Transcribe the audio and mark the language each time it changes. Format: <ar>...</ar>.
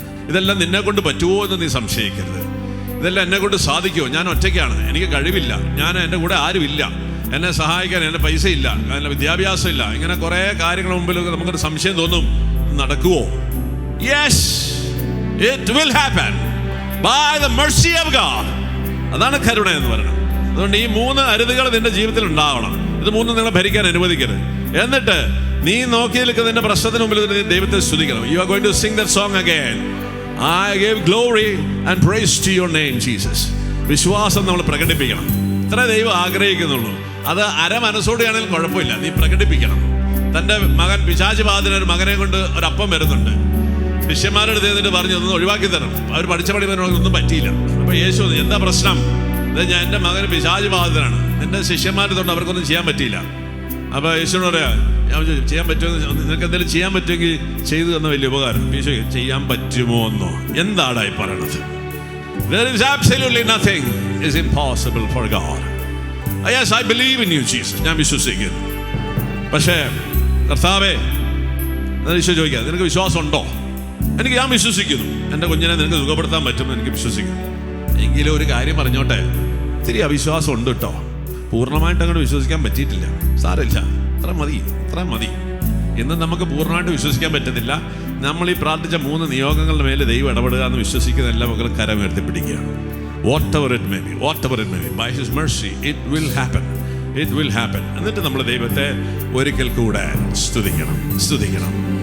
<ml>ഇതെല്ലാം നിന്നെ കൊണ്ട് പറ്റുമോ എന്ന് നീ സംശയിക്കരുത്. ഇതെല്ലാം എന്നെ കൊണ്ട് സാധിക്കുമോ, ഞാൻ ഒറ്റയ്ക്കാണ്, എനിക്ക് കഴിവില്ല, എൻ്റെ കൂടെ ആരുമില്ല, എന്നെ സഹായിക്കാൻ എൻ്റെ പൈസ ഇല്ല, എൻ്റെ വിദ്യാഭ്യാസം ഇല്ല, ഇങ്ങനെ കുറേ കാര്യങ്ങൾ മുമ്പിൽ നമുക്കൊരു സംശയം തോന്നും. നടക്കുമോ?</ml> <en>Yes, it will happen by the mercy of God.</en> <ml>അതാണ് കരുണ എന്ന് പറയുന്നത്. അതുകൊണ്ട് ഈ 3 അരുതുകൾ നിന്റെ ജീവിതത്തിൽ ഉണ്ടാവണം. ഇത് 3 നിങ്ങളെ ഭരിക്കാൻ അനുവദിക്കരുത്. എന്നിട്ട് നീ നോക്കി നിൽക്കുന്ന നിന്റെ പ്രശ്നത്തിന് മുമ്പിൽ ദൈവത്തെ സ്തുതിക്കണം.</ml> <en>You are going to sing that song again. I give glory and praise to your name Jesus.</en> <ml>വിശ്വാസം നമ്മൾ പ്രകടിപ്പിക്കണം. ഇത്ര ദൈവം ആഗ്രഹിക്കുന്നുള്ളൂ. അത് അരമനസ്സോടെയാണെങ്കിലും കുഴപ്പമില്ല, നീ പ്രകടിപ്പിക്കണം. തൻ്റെ മകൻ പിശാച് ബാധിതൻ ഒരു മകനെ കൊണ്ട് ഒരപ്പം വരുന്നുണ്ട്. ശിഷ്യന്മാരുടെ എന്നിട്ട് പറഞ്ഞു ഒന്ന് ഒഴിവാക്കി തരണം. അവർ പഠിച്ച പണി ഒന്നും പറ്റിയില്ല. അപ്പോൾ യേശു എന്താ പ്രശ്നം? ഞാൻ എൻ്റെ മകന് പിശാച് ബാധിതനാണ്, നിന്റെ ശിഷ്യന്മാരുടെ തൊട്ട് അവർക്കൊന്നും ചെയ്യാൻ പറ്റിയില്ല. അപ്പോൾ യേശുവിനോട് പറയാ, ഞാൻ ചെയ്യാൻ പറ്റുമോ, നിനക്ക് എന്തെങ്കിലും ചെയ്യാൻ പറ്റുമെങ്കിൽ ചെയ്തു തന്ന വലിയ ഉപകാരം. യേശു ചെയ്യാൻ പറ്റുമോ എന്നോ എന്താടായി പറയണത്?</ml> <en>There is absolutely nothing is impossible for God. Yes, I believe in you, Jesus.</en> <ml>ഞാൻ വിശ്വസിക്കുന്നു. പക്ഷേ കർത്താവേ, ഈശോ ചോദിക്കുക, നിനക്ക് വിശ്വാസം ഉണ്ടോ? ഞാൻ വിശ്വസിക്കുന്നു, എൻ്റെ കുഞ്ഞിനെ നിനക്ക് സുഖപ്പെടുത്താൻ പറ്റുമെന്ന് എനിക്ക് വിശ്വസിക്കുന്നു. എങ്കിലും ഒരു കാര്യം പറഞ്ഞോട്ടെ, ഇത്തിരി അവിശ്വാസം ഉണ്ട് കേട്ടോ. പൂർണ്ണമായിട്ട് അങ്ങോട്ട് വിശ്വസിക്കാൻ പറ്റിയിട്ടില്ല. സാരമില്ല, അത്ര മതി. ഇന്ന് നമുക്ക് പൂർണ്ണമായിട്ട് വിശ്വസിക്കാൻ പറ്റുന്നില്ല. നമ്മൾ ഈ പ്രാർത്ഥിച്ച 3 നിയോഗങ്ങളുടെ മേലെ ദൈവം ഇടപെടുക എന്ന് വിശ്വസിക്കുന്ന എല്ലാ മക്കളും കരമുയർത്തി പിടിക്കുകയാണ്.</ml> <en>Whatever it may be, by His mercy, it will happen.</en> <ml>എന്നിട്ട് നമ്മൾ ദൈവത്തെ ഒരിക്കൽ കൂടെ സ്തുതിക്കണം.</ml>